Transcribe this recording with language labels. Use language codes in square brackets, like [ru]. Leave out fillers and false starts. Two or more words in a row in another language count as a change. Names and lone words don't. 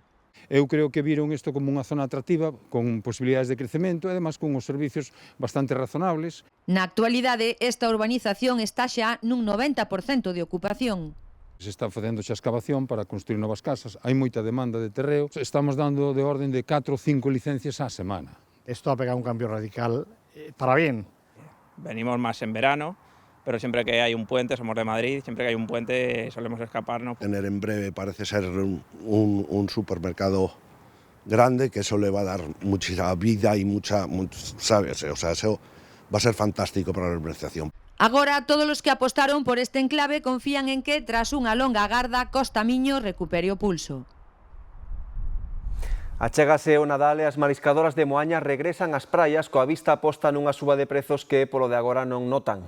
[gl] Eu creo que viron isto como unha zona atractiva, con posibilidades de crecemento e, además, con os servicios bastante razonables. Na actualidade, esta urbanización está xa nun 90% de ocupación. Se está facendo xa excavación para construir novas casas, hai moita demanda de terreo, estamos dando de orden de 4 ou 5 licencias á semana. [es] Esto ha pegado un cambio radical para bien. Venimos más en verano, pero siempre que hay un puente, somos de Madrid, siempre que hay un puente solemos escaparnos. Tener en breve parece ser un supermercado grande, que eso le va a dar mucha vida y ¿sabes? O sea, eso va a ser fantástico para la urbanización. [gl] Agora, todos os que apostaron por este enclave confían en que, tras unha longa garda, Costamiño recupere o pulso. Achégase o Nadal e as mariscadoras de Moaña regresan ás praias coa vista posta nunha suba de prezos que polo de agora non notan.